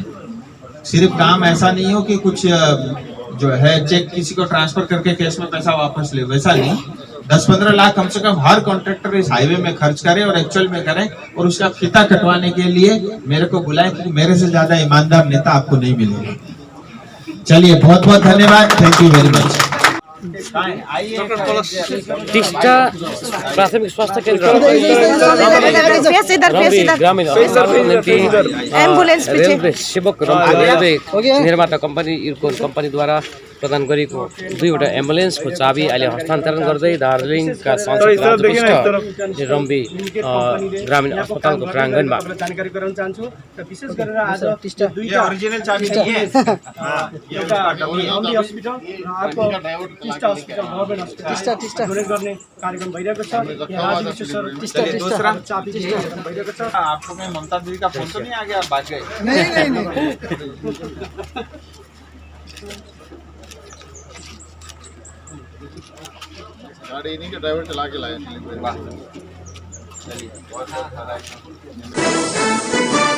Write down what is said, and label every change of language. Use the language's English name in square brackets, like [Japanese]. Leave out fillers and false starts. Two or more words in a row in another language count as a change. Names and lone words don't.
[Hindi] सिर्फ काम ऐसा नहीं हो कि कुछ जो है चेक किसी को ट्रांसफर करके केस में पैसा वापस ले, वैसा नहीं। 10-15 लाख कम से कम हर कॉन्ट्रैक्टर इस हाईवे में खर्च करे और एक्चुअल में करें, और उसका फीता कटवाने के लिए मेरे को बुलाएं, क्योंकि मेरे से ज्यादा ईमानदार नेता आपको नहीं मिलेगा। चलिए, बहुत बहुत धन्यवाद, [English] thank you very much. [Nepali] टिस्टा प्राथमिक स्वास्थ्य केंद्र ग्रामीण रेलवे सेवक रेलवे निर्माता कम्पनी इरकॉन कम्पनीद्वारा प्रदान गरेको 2वटा एम्बुलेन्सको चाबी अहिले हस्तान्तरण गर्दै दार्जिलिङका सांसद राजविष्ट रम्बी ग्रामीण अस्पतालको प्राङ्गणमा जानकारी गराउन चाहन्छु र विशेष गरेर आज [Hindi] ओरिजिनल चाबी नहीं है, [Nepali] एउटा रम्बी हस्पिटल र अर्को टिस्टा [English] hospital government hospital [Nepali] टिस्टा डोनेट गर्ने कार्यक्रम भइरहेको छ। यहाँ राजविष्ट सर टिस्टा चाबी भइरहेको छ। [Hindi] आपको मैं ममता दीदी का फोन तो नहीं आ गया, आप भाग गए? नहीं गाड़ी इन्हीं के ड्राइवर चला के लाए। चलिए, बहुत सारा